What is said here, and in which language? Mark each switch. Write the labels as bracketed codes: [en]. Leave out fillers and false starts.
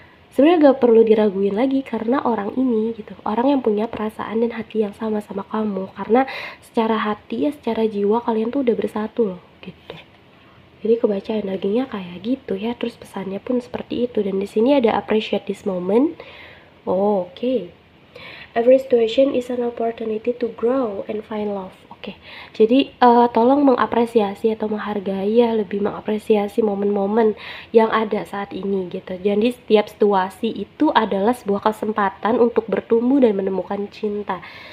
[id] Sebenarnya gak perlu diraguin lagi, karena orang ini gitu, orang yang punya perasaan dan hati yang sama kamu. Karena secara hati ya, secara jiwa kalian tuh udah bersatu loh gitu Jadi kebaca energinya kayak gitu ya. Terus pesannya pun seperti itu. Dan di sini ada [en] appreciate this moment. [id] Oh, oke. [en] Every situation is an opportunity to grow and find love. [id] Oke, jadi tolong mengapresiasi atau menghargai ya, lebih mengapresiasi momen-momen yang ada saat ini gitu. Jadi setiap situasi itu adalah sebuah kesempatan untuk bertumbuh dan menemukan cinta.